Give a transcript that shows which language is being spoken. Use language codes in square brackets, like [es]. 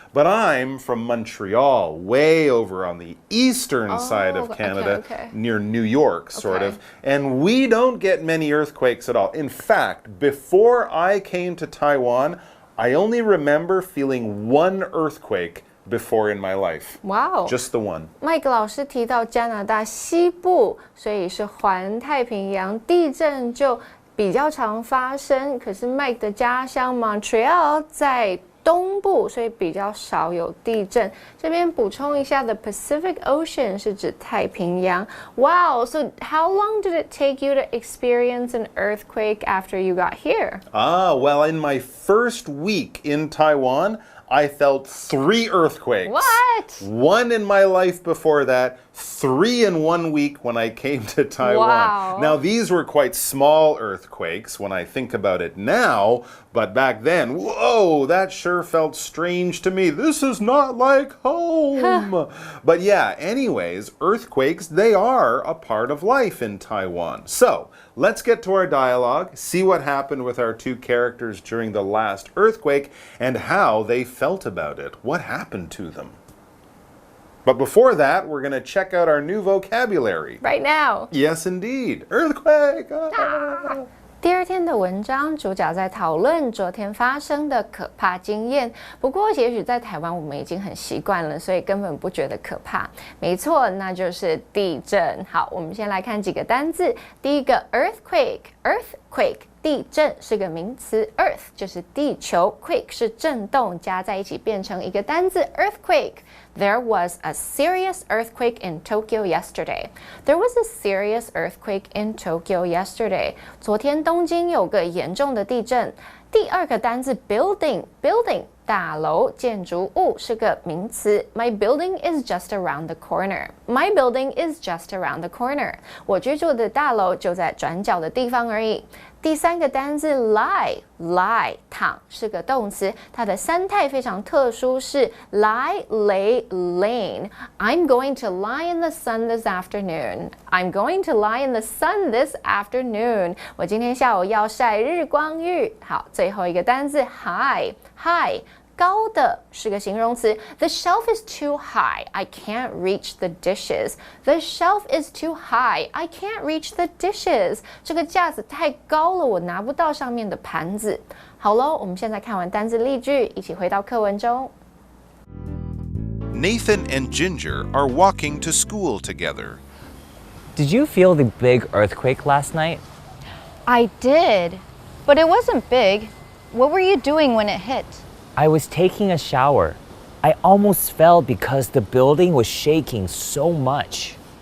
[en] But I'm from Montreal, way over on the eastern side of Canada, near New York, sort of. And we don't get many earthquakes at all. In fact, before I came to Taiwan, I only remember feeling one earthquake before in my life. Wow. Just the one. [zh] Mike 老师提到加拿大西部，所以是环太平洋，地震就比较常发生。可是 Mike 的家乡 Montreal 在东部，所以比较少有地震。这边补充一下 ， [en] the Pacific Ocean [zh] 是指太平洋。 [en] Wow, so how long did it take you to experience an earthquake after you got here? Well, in my first week in Taiwan, I felt 3 earthquakes. What? 1 in my life before that, 3 in 1 week when I came to Taiwan. Wow. Now, these were quite small earthquakes when I think about it now, but back then, whoa, that sure felt strange to me. This is not like home. But yeah, anyways, earthquakes, they are a part of life in Taiwan. So, let's get to our dialogue, see what happened with our 2 characters during the last earthquake, and how they felt about it. What happened to them? But before that, we're going to check out our new vocabulary. Right now. Yes, indeed. Earthquake! [zh] 第二天的文章，主角在讨论昨天发生的可怕经验。不过，也许在台湾我们已经很习惯了，所以根本不觉得可怕。没错，那就是地震。好，我们先来看几个单字。第一个 earthquake，earthquake。地震是个名词 ，earth 就是地球 ，quake 是震动，加在一起变成一个单字 earthquake。 [en] There was a serious earthquake in Tokyo yesterday. There was a serious earthquake in Tokyo yesterday. [zh] 昨天东京有个严重的地震。第二个单字 building，building 大楼建筑物是个名词 [en] My building is just around the corner. My building is just around the corner. [zh] 我居住的大楼就在转角的地方而已。第三个单字 lie 躺是个动词，它的三态非常特殊，是 lie, lay, lean. [en] I'm going to lie in the sun this afternoon. I'm going to lie in the sun this afternoon. [zh] 我今天下午要晒日光浴。好，最后一个单字 high 高的是个形容词 [en] The shelf is too high. I can't reach the dishes. The shelf is too high. I can't reach the dishes. [zh] 这个架子太高了，我拿不到上面的盘子。好咯，我们现在看完单字例句，一起回到课文中。 [en] Nathan and Ginger are walking to school together. Did you feel the big earthquake last night? I did, but it wasn't big. What were you doing when it hit? I was taking a shower. I almost fell because the building was shaking so much.